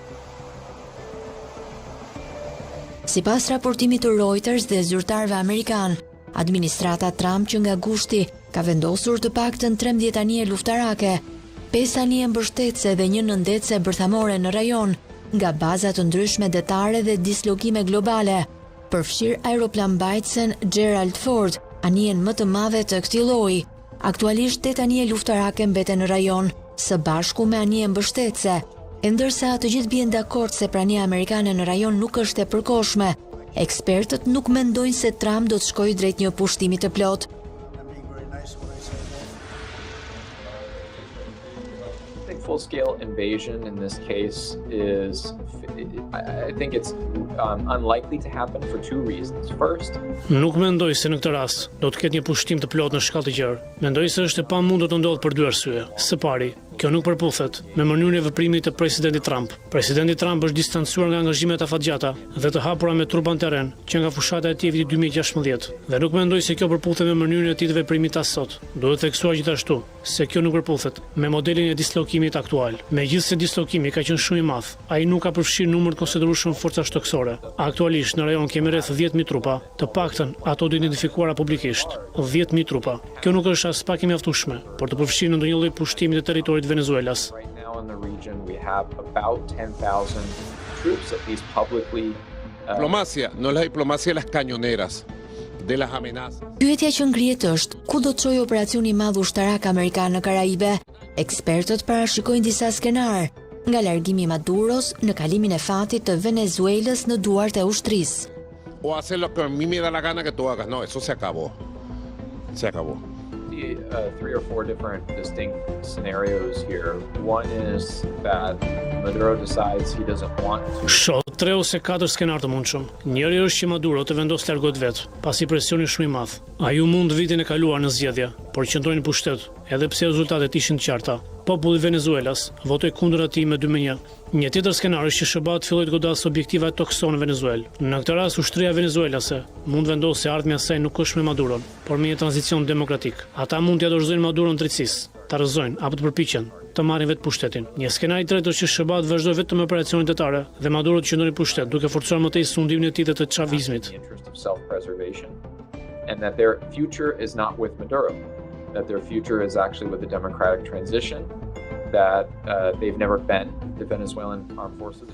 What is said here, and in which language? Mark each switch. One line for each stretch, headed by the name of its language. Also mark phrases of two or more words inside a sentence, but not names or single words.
Albanian: Sipas raportimit të Reuters dhe zyrtarëve amerikan, administrata Trump që nga gushti ka vendosur të paktën 13 anije luftarake, 5 anije mbështetëse dhe një nëndetse bërthamore në rajon, nga baza të ndryshme detare dhe dislokime globale, përfshir aeroplanbajtësen Gerald Ford, anijen më të madhe të këtij lloji. Aktualisht 8 anije luftarake mbeten në rajon, së bashku me anije mbështetëse, ndërsa të gjithë bien dakord se prania amerikane në rajon nuk është e përkohshme. Ekspertët nuk mendojnë se Trump do të shkojë drejt një pushtimi të plot.
English: Full-scale invasion in this case is, I think it's unlikely to happen for two reasons. First,
Albanian: nuk mendoj se në këtë rast do të ketë një pushtim të plot në shkallë të gjerë. Mendoj se është e pamundur të ndodhë për dy arsye. Së pari, kjo nuk përputhet me mënyrën e veprimit të presidentit Trump. Presidenti Trump është distancuar nga angazhimet afatgjata dhe të hapura me trupa në terren që nga fushata e tij viti 2016 dhe nuk mendoj se kjo përputhet me mënyrën e tij të veprimit as sot. Duhet theksuar gjithashtu se kjo nuk përputhet me modelin e dislokimit aktual. Megjithëse dislokimi ka qenë shumë i madh, ai nuk ka përfshirë numër të konsiderueshëm forca shtoksore. Aktualisht në rajon kemi rreth 10.000 trupa, të paktën ato të identifikuara publikisht, 10.000 trupa. Kjo nuk është as pak e mjaftueshme për të përfshirë në ndonjë lloj pushtimi të territorit të Venezuelas.
English: right now in the region we have about 10,000 troops, at least publicly.
Spanish: Diplomacia, no es la diplomacia de las cañoneras, de las amenazas.
Albanian: Pyetja që ngrihet është, ku do të çojë operacioni i madh ushtarak amerikan në Karaibe? Ekspertët parashikojnë disa skenar, nga largimi i Maduros në kalimin e fatit të Venezuelës në duart e ushtrisë.
Spanish: O hacer lo que a mí me da la gana que tú hagas. No, eso se acabó. Se acabó.
English: See 3 or 4 different distinct scenarios here. One is that Maduro decides he doesn't want to.
Albanian: Shoh 3 ose 4 skenar të mundshëm. Njëri është që Maduro të vendosë të largohet vetë, pasi presioni shumë i madh. Ai u mund vitin e kaluar në zgjedhje, por qëndroi në pushtet, edhe pse rezultatet ishin të qarta. Populli i Venezuelas votoi kundër atij me 2-1. Një tjetër skenar është që SBA filloi të godasë objektiva toksone në Venezuelë. Në këtë rast ushtria venezuelase mund vendosë se ardhmja e saj nuk është me Maduron, por me një tranzicion demokratik. Ata mund t'ia dorëzojnë Maduron drejtësisë, ta rrëzojnë apo të përpiqen të marrin vetë pushtetin. Një skenar i tretë është që SBA vazhdoi vetëm me operacione detare dhe Maduro të qëndroi në pushtet, duke forcuar më tej sundimin e tij dhe të chavizmit.
English: In the interest of self-preservation, and that their future is not with Maduro, that their future is actually with the democratic transition that they've never been. The Venezuelan armed forces